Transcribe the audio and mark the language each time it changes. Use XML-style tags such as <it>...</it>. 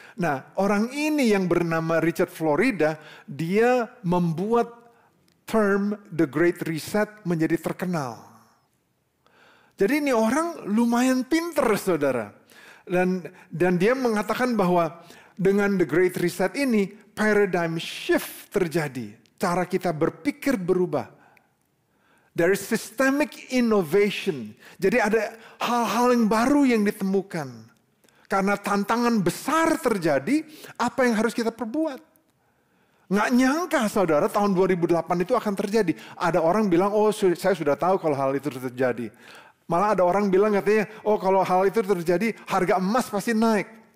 <id>Nah, orang ini yang bernama Richard Florida, dia membuat term The Great Reset menjadi terkenal. Jadi ini orang lumayan pinter, saudara. Dan dia mengatakan bahwa dengan The Great Reset ini, paradigm shift terjadi. Cara kita berpikir berubah.</id> <en>There is systemic innovation.</en> <id>Jadi ada hal-hal yang baru yang ditemukan. Karena tantangan besar terjadi, apa yang harus kita perbuat? Nggak nyangka saudara tahun 2008 itu akan terjadi. Ada orang bilang, oh saya sudah tahu kalau hal itu terjadi. Malah ada orang bilang katanya, oh kalau hal itu terjadi harga emas pasti naik.</id>